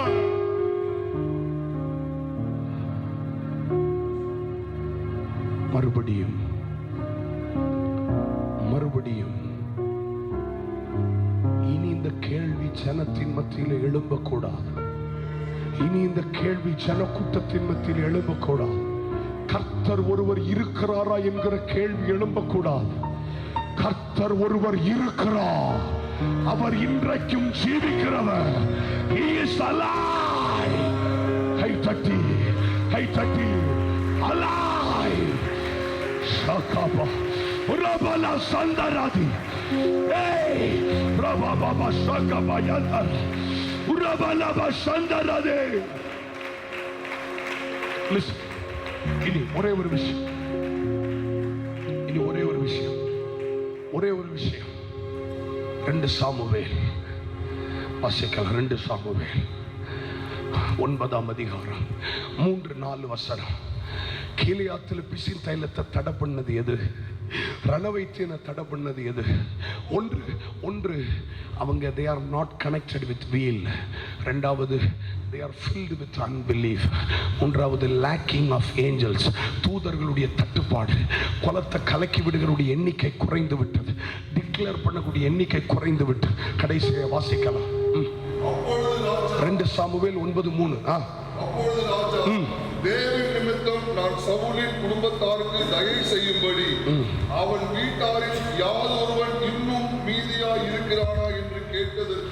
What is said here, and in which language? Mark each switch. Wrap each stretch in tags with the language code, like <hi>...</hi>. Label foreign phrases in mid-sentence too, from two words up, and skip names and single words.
<ta>மறுபடியும் மறுபடியும் இனி இந்த கேள்வி ஜனத்தின் மத்தியில் எழும்பக்கூடாது. இனி இந்த கேள்வி ஜனக்கூட்டத்தின் மத்தியில் எழும்பக்கூடாது. கர்த்தர் ஒருவர் இருக்கிறாரா என்கிற கேள்வி எழும்பக்கூடாது. கர்த்தர் ஒருவர் இருக்கிறார், அவர் இன்றைக்கும் ஜீவிக்கிறவர்.</ta> <en>He is alive.</en> <ta>கை தட்டி கை தட்டி,</ta> <en>alive. Shakaba Urabala Sandaradi. Hey, Rababa Shakaba Yandar Urabala Sandaradi. Listen.</en> <ta>இனி ஒரே ஒரு விஷயம், இனி ஒரே ஒரு விஷயம், ஒரே ஒரு விஷயம். 2 சாமுவேல் வாசிக்கலாம். 2 சாமுவேல் 9ஆம் அதிகாரம் 3-4 வசனம். கீலேயாத்தில் பிசின் தைலத்தை தடை பண்ணது எது? ரணவைத்தியனை தடை பண்ணது எது? ஒன்று அவங்க</ta> <en>they are not connected with wheel.</en> <ta>ரெண்டாவது</ta> <en>they are filled with unbelief. மூன்றாவது lacking of angels.</en> <ta>தூதர்களுடைய தட்டுப்பாடு. குலத்தை கலக்கி விடுகிறவருடைய எண்ணிக்கை குறைந்து விட்டது. டிக்ளேர் பண்ணக்கூடிய எண்ணிக்கை குறைந்து விட்டது. கடைசியை வாசிக்கலாம். 2 சாமுவேல் 9:3. அப்பொழுது ராஜா, தேவன் நிமித்தம் நான் சவுலின் குடும்பத்தாருக்கு தயை செய்யும்படி அவன் வீட்டாரில் யாதொருவன் இன்னும் மீதியாய் இருக்கிறானா என்று கேட்டதற்கு,</ta>